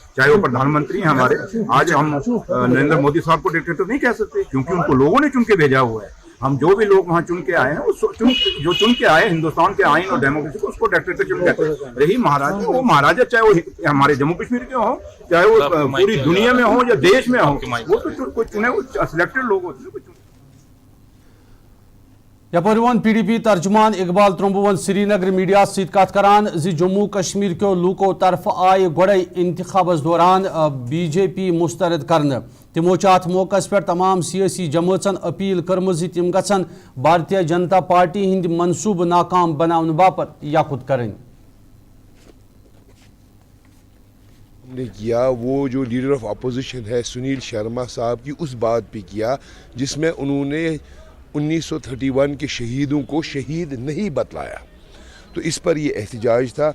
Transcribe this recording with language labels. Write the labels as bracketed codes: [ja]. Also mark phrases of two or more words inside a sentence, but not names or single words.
[hi] चाहे वो प्रधानमंत्री हैं हमारे, आज हम नरेंद्र मोदी साहब को डिक्टेटर नहीं कह सकते, क्योंकि उनको लोगों ने चुन के भेजा हुआ है। हम जो भी लोग वहाँ चुन के आए हैं, जो चुन के आए हिंदुस्तान के आइन और डेमोक्रेसी को, उसको डिक्टेटर चुन कहते हैं। रही महाराजा, वो महाराजा चाहे वो हमारे जम्मू कश्मीर के हो, चाहे वो पूरी दुनिया में हो या देश में हो, वो तो कोई चुने हुए सिलेक्टेड लोग होते हैं। [ks] यपर वन PDP तर्जुमान इकबाल त्रुम्बुवन श्रीनगर मीडिया सत कत करान जम्मू कश्मीर के लूको तरफ आय गोड़े इंतखाबस दौरान BJP मुस्तरद करने। तिमो अत मौकस पे तमाम सियासी जमातन अपील कर्म तिम गन भारतीय जनता पार्टी हिंद मनसूब नाकाम बनाने बापत याकुत करें। [hi] हमने किया वो जो [en] leader of opposition [hi] है सुनील शर्मा साहब की उस बात पे किया जिसमें उन्होंने 1931 के शहीदों को शहीद नहीं बतलाया, तो इस पर ये एहतजाज था।